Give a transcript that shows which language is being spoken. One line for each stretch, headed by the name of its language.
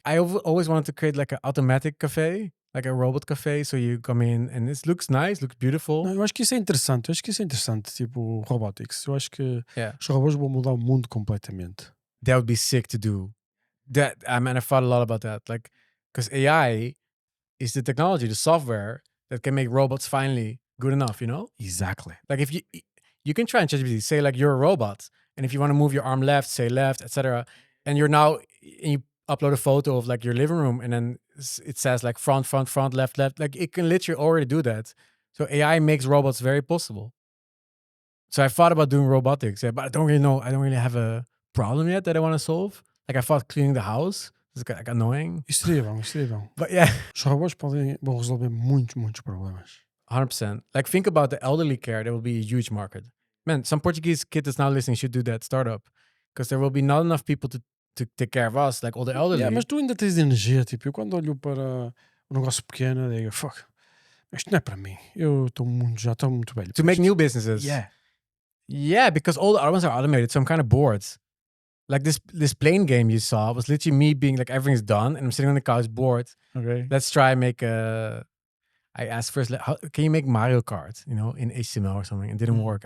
English: I always wanted to create like an automatic cafe, like a robot cafe. So you come in and it looks nice, looks beautiful.
Portuguese: Não, eu acho que isso é interessante. Tipo robotics. Eu acho que
English: Yeah.
Portuguese: os robôs vão mudar o mundo completamente.
English: That would be sick to do. That I thought a lot about that. Like, because AI is the technology, the software that can make robots finally good enough, you know? Exactly. Like if you can try and ChatGPT, say like you're a robot, and if you want to move your arm left, say left, etc. And you upload a photo of like your living room, and then it says like front, left. Like it can literally already do that. So AI makes robots very possible. So I thought about doing robotics, but I don't really know. I don't really have a problem yet that I want to solve. Like I thought cleaning the house is like annoying.
Portuguese: Isso seria bom.
English: But yeah.
Portuguese: Os robôs vão resolver muitos problemas.
English: 100%. Like think about the elderly care. There will be a huge market. Man, some Portuguese kid that's now listening should do that startup. Because there will be not enough people to take care of us, like all the elderly.
Portuguese: Yeah, mas tu ainda tens energia. Tipo, eu quando olho para um negócio pequeno, eu digo, fuck, isto não é para mim. Eu já estou muito velho.
English: To make new businesses. Yeah, because all the other ones are automated, so I'm kind of bored. Like this plane game you saw was literally me being like, everything's done, and I'm sitting on the couch bored. Okay. Let's try and make I asked first, can you make Mario Kart, you know, in HTML or something? It didn't work.